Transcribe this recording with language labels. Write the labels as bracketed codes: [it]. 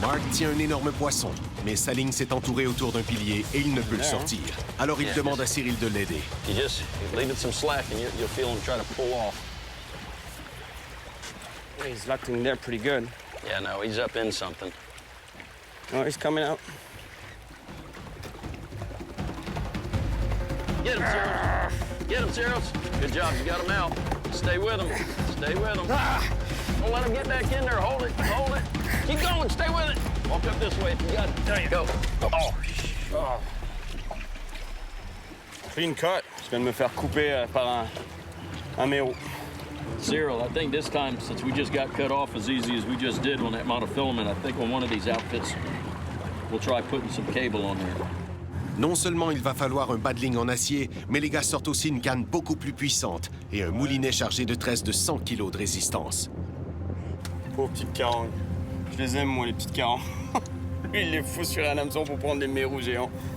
[fr] Mark tient un énorme poisson, mais sa ligne s'est entourée autour d'un pilier et il ne peut le sortir. Alors il demande à Cyril de l'aider. [en] You leave it some slack and you'll feel him try to pull off. He's locked in there pretty good. Yeah, no, he's up in something. Oh, he's coming out. Get him, Cyril. Get him, Cyril. Good job, you got him out. Stay with him. Stay with him. Don't let him get back in there. Hold it, hold it. Keep going, stay with it. Walk up this way if you got it. There you go. Oh. Clean cut. [fr] Je viens de me faire couper par un mérou. [en] Cyril, I think this time, since we just got cut off as easy as we just did on that monofilament, I think on one of these outfits, we'll try putting some cable on there. [fr] Non seulement il va falloir un bas de ligne en acier, mais les gars sortent aussi une canne beaucoup plus puissante et un moulinet chargé de tresses de 100 kg de résistance. Pauvre petite carangue. Je les aime, moi, les petites carangues. Lui, il les fout sur un hameçon pour prendre des mérous géants.